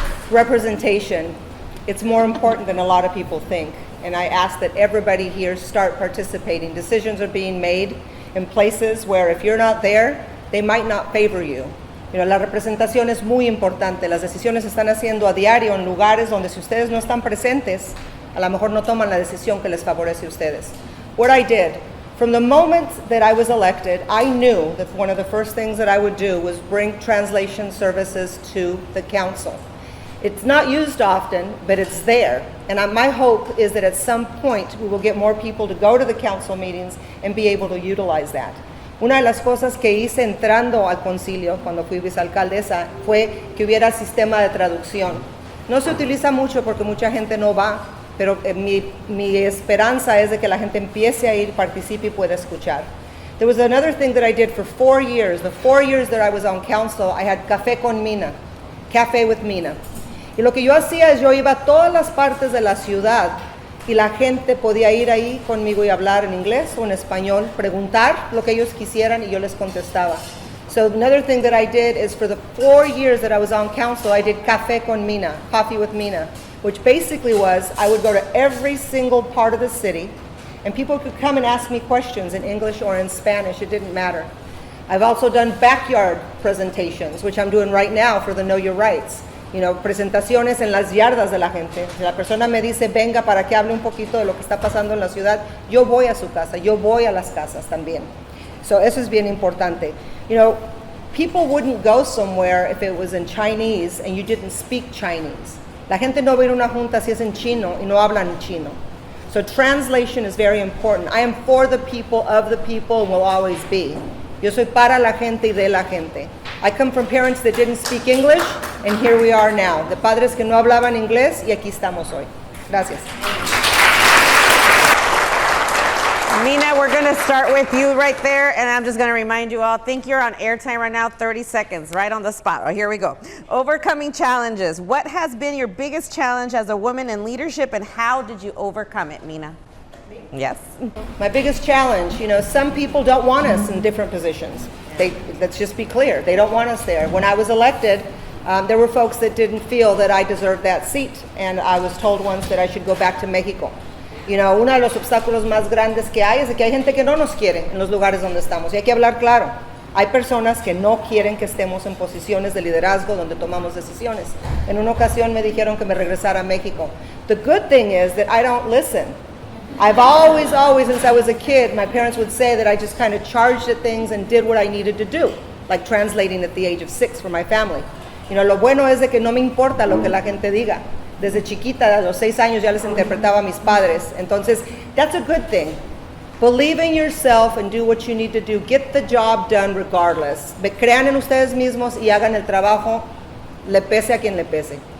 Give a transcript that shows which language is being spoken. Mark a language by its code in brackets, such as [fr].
[en] Representation. It's more important than a lot of people think. And I ask that everybody here start participating. Decisions are being made in places where if you're not there, they might not favor you. [es] La representación es muy importante. Las decisiones se están haciendo a diario en lugares donde si ustedes no están presentes, a lo mejor no toman la decisión que les favorece a ustedes. [en] What I did, from the moment that I was elected, I knew that one of the first things that I would do was bring translation services to the council. It's not used often, but it's there. And my hope is that at some point we will get more people to go to the council meetings and be able to utilize that. [es] Una de las cosas que hice entrando al concilio, cuando fui vicealcaldesa, fue que hubiera sistema de traducción. No se utiliza mucho porque mucha gente no va, pero mi esperanza es de que la gente empiece a ir, participe y pueda escuchar. [en] There was another thing that I did for 4 years. The 4 years that I was on council, I had Café con Mina, Café with Mina. [es] Y lo que yo hacía es yo iba a todas las partes de la ciudad y la gente podía ir ahí conmigo y hablar en inglés o en español, preguntar lo que ellos quisieran y yo les contestaba. [en] So another thing that I did is for the 4 years that I was on council, I did Café con Mina, Coffee with Mina, which basically was I would go to every single part of the city and people could come and ask me questions in English or in Spanish, it didn't matter. I've also done backyard presentations, which I'm doing right now for the Know Your Rights. [es] Presentaciones en las yardas de la gente. Si la persona me dice, venga para que hable un poquito de lo que está pasando en la ciudad, yo voy a su casa, yo voy a las casas también. So eso es bien importante. [en] People wouldn't go somewhere if it was in Chinese and you didn't speak Chinese. [es] La gente no va a ir a una junta si es en chino y no hablan chino. [en] So translation is very important. I am for the people, of the people, and will always be. [es] Yo soy para la gente y de la gente. [en] I come from parents that didn't speak English, and here we are now. [es] De padres que no hablaban inglés, y aquí estamos hoy. Gracias. [en] Mina, we're going to start with you right there, and I'm just going to remind you all, I think you're on airtime right now, 30 seconds, right on the spot. Oh, here we go. Overcoming challenges. What has been your biggest challenge as a woman in leadership, and how did you overcome it, Mina? Yes. My biggest challenge, some people don't want us in different positions. Let's just be clear, they don't want us there. When I was elected, there were folks that didn't feel that I deserved that seat, and I was told once that I should go back to Mexico. [es] Uno de los obstáculos más grandes que hay es de que hay gente que no nos quiere en los lugares donde estamos, y hay que hablar claro. Hay personas que no quieren que estemos en posiciones de liderazgo donde tomamos decisiones. En una ocasión me dijeron que me regresara a México. [en] The good thing is that I don't listen. I've always, since I was a kid, my parents would say that I just kind of charged at things and did what I needed to do, like translating at the age of 6 for my family. [es] Lo bueno es de que no me importa lo que la gente diga. Desde chiquita, a los 6 años ya les interpretaba a mis padres. [en] Entonces, that's a good thing. Believe in yourself and do what you need to do. Get the job done regardless. [es] Crean en ustedes mismos y hagan el trabajo, le pese a quien le pese.